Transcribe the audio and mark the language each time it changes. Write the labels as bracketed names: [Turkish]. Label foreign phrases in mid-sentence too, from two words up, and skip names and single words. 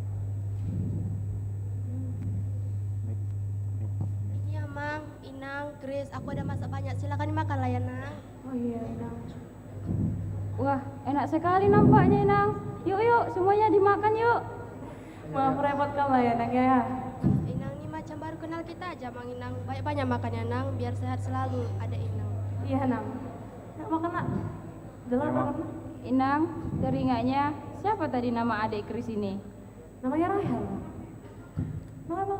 [Indonesian] Iya Mang, Inang, Chris. Kris, aku ada masak banyak, silakan dimakanlah ya Nang. Oh iya, Inang. Wah, enak sekali nampaknya, Inang. Yuk, yuk, semuanya dimakan yuk. Maaf repotkan lah ya, Nang ya. Inang ini macam baru kenal kita aja, Mang Inang. Banyak-banyak makan ya Nang, biar sehat selalu, ada Inang. Iya, Nang. Nak makan nak? Jalan makan nak? Inang, teringatnya siapa tadi nama adik Kris ini? Namanya Rahel. Makan.